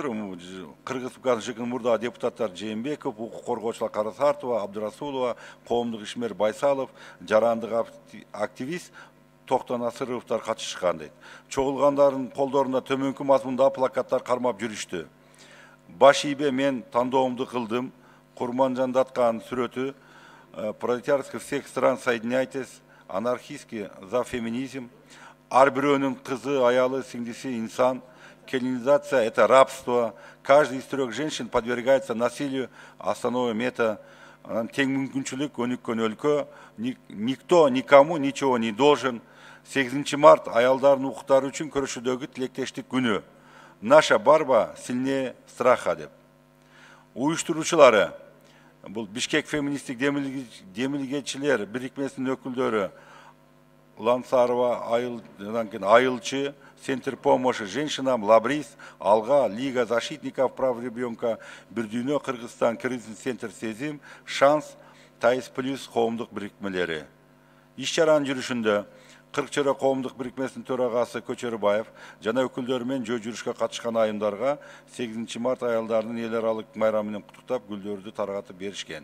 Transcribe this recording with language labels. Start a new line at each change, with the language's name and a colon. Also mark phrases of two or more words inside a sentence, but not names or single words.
Kyrgyz: Кыргыз Республикасынын ЖКХ мурдагы депутаттар Жээнбеков, укук коргоочулар Карасартова, Абдурасулова, коомдук ишмер Байсалов, жарандык активист Токтон Асыровдор катышкан дейт. Чогулгандардын колдорунда төмөнкү мазмундагы плакаттар кармап жүрүштү. Баш ийбе мен тандоомду кылдым.
Russian: Курманжан Даткан сүрөтү пролетарский всех стран соединяйтесь, анархистский за феминизм,
Kyrgyz: ар бирөөнүн кызы, аялы, сиңдиси инсан,
Russian: колонизация это рабство, каждый из 3 женщин подвергается насилию, остановим это,
Kyrgyz: тең мүмкүнчүлүк өнүккөн өлкө,
Russian: никто никому ничего не должен.
Kyrgyz: 8 март аялдардын укуктары үчүн көрүшүүдөгү тилектештик күнү.
Russian: Наша борьба сильнее страха деп.
Kyrgyz: Уюштуруучулары, бул Бишкек феминисттик демилгечилер бирикмесинин өкүлдөрү Лансарова, Айылчы,
Russian: Центр помощи женщинам, Лабрис, Алга, Лига защитников прав ребенка,
Kyrgyz: Бирдүйнө, Кыргызстан, кризис центр Сезим, Шанс, Таис плюс коомдук бирикмелери. Иш чаранын жүрүшүндө 40 чара коомдук бирикмесинин төрагасы Көчөрбаев жана өкүлдөрү менен жөө жүрүшкө катышкан айымдарга 8 март аялдардын эл аралык майрамы менен куттуктап гүлдөрдү таргатып беришкен.